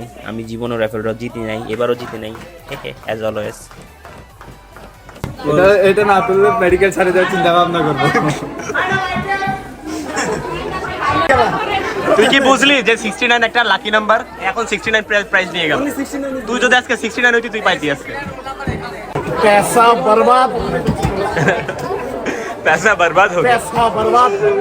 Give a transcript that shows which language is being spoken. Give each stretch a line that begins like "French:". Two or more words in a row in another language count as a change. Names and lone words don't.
Bangla: আমি জীবনও র্যাফেল ড্র জিতি নাই, এবারও জিতি নাই,
English: as always.
Bangla: এটা না তুলে মেডিকেল ছাড়ে দেওয়ার চিন্তা ভাবনা করবো। তুই কি বুঝলি যে 69 একটা
English: lucky number?
Bangla: এখন 69 প্রাইজ নিয়ে গেল। তুই যদি আজকে 69 হইতি, তুই পাইতি আজকে।
Hindi: पैसा बर्बाद, पैसा बर्बाद हो गया। पैसा बर्बाद।